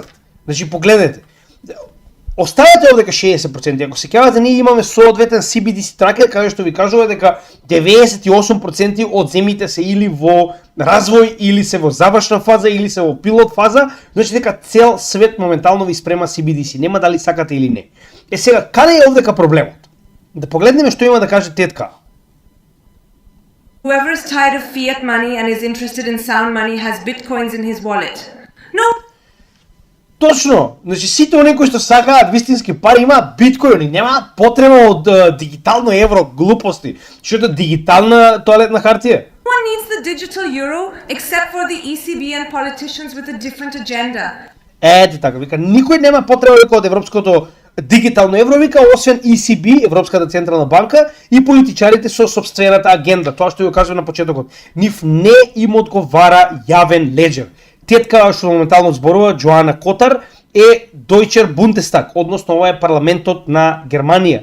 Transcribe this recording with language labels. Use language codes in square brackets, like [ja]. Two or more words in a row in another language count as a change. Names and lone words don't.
[mk] Значи, погледнете, оставете овдека 60%, ако се кевате, ние имаме соодветен CBDC тракер, каде што ви кажува дека 98% од земјите се или во развој, или се во завршна фаза, или се во пилот фаза, значи дека цел свет моментално ви спрема CBDC, нема дали сакате или не. Сега, каде е овдека проблемот? Да погледнеме што има да каже тетка. [en] Whoever is tired of fiat money and is interested in sound money has bitcoins in his wallet. No. [mk] Точно, значи сите оние кои што сакаат вистински пари имаат биткоини, немаат потреба од дигитално евро, глупости, што е дигитална тоалетна хартија. [en] No one needs the digital euro except for the ECB and politicians with a different agenda. [mk] Ете така, вика, никој нема потреба вика од европското дигитално евро, вика, освен ECB, Европската централна банка и политичарите со собствената агенда, тоа што ја кажав на почетокот. Нив не им одговара јавен леџер. тетка што моментално зборува Джоана Котар е Deutscher Bundestag, односно ова е парламентот на Германија.